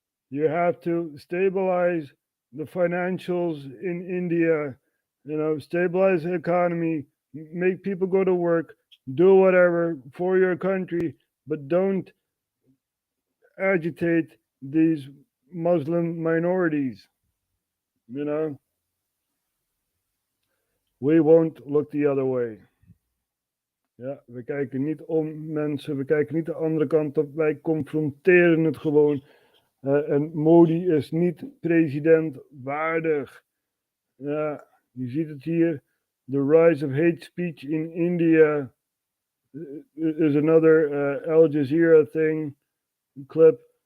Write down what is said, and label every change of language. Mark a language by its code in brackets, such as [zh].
[en] You have to stabilize the financials in India, stabilize the economy, make people go to work, do whatever for your country, but don't agitate these Muslim minorities. We won't look the other way. [nl] Ja, we kijken niet om mensen, we kijken niet de andere kant op, wij confronteren het gewoon. En Modi is niet president waardig. Ja, je ziet het hier. [en] The rise of hate speech in India is another Al Jazeera clip.